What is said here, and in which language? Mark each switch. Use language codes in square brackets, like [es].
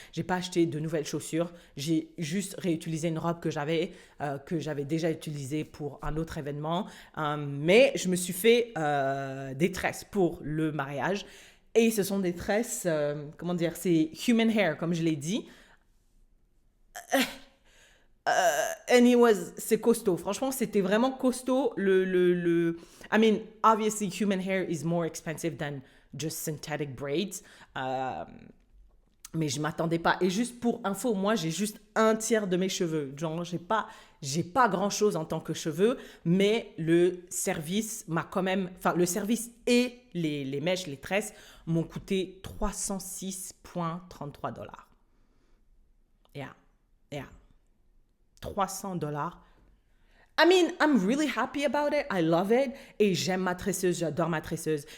[fr] J'ai pas acheté de nouvelles chaussures. J'ai juste réutilisé une robe que j'avais déjà utilisée pour un autre événement. Mais je me suis fait des tresses pour le mariage. Et ce sont des tresses, comment dire, c'est [en] human hair, [fr] comme je l'ai dit. C'est costaud. Franchement, c'était vraiment costaud. [en] I mean, obviously, human hair is more expensive than just synthetic braids. [fr] Mais je m'attendais pas. Et juste pour info, moi, j'ai juste un tiers de mes cheveux. Genre, j'ai pas grand-chose en tant que cheveux, mais le service m'a quand même... Enfin, le service et les mèches, les tresses m'ont coûté 306,33 $. [en] Yeah. 300 $. I mean, I'm really happy about it. I love it. [fr] Et j'aime ma tresseuse, j'adore ma tresseuse.